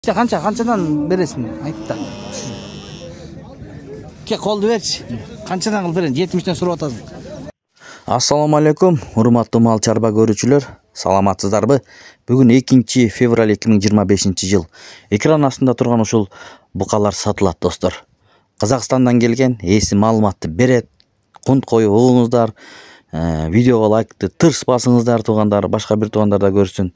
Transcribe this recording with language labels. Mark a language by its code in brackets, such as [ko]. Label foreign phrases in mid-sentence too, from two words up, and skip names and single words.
[uz] Qanchadan berasizmi? Aytdi. Ke qo'lni berchi. Qanchadan qilib beraman? 70dan so'rab atasiz. Assalomu alaykum, hurmatli mal chorba ko'ruvchilar. [ky] Саламатсыздарбы? Бүгүн 2 февраль 2025 жыл. Экран астында турган ушул букалар сатылат, достор. Казакстандан келген, эси маалыматты берет. Кунт коюп угуңуздар, видеого лайкты тырс басыңыздар, туугандар, башка бир туугандар да көрсүн.